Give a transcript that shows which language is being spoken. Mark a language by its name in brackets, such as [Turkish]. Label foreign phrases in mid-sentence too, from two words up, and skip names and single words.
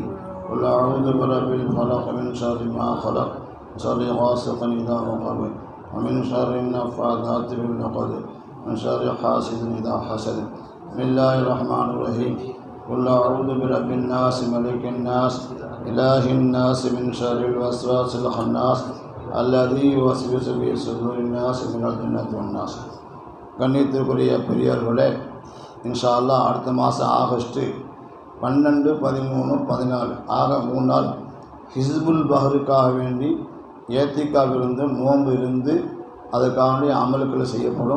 [Arabic] قل أعوذ برب الفلق من شر ما خلق شر غاسق إذا وقب ومن شر النفاثات في العقد من شر حاسد إذا حسد. بسم الله الرحمن الرحيم. قل أعوذ برب الناس ملك الناس إله الناس من شر الوسواس الخناس الذي يوسوس في صدور الناس من الجنة والناس. [Tamil] கண்ணியத்திற்குரிய பெரியார்களே, [Arabic] إن شاء الله [Tamil] அடுத்த மாதம் ஆகஸ்ட்டு 12, 13, 14 ஆக 3 நாள் ஹிஸ்புல் பஹருக்காக வேண்டி ஏத்திக்காவிலிருந்து நோன்பு இருந்து அதுக்காக அமல்கள் செய்யப்படும்.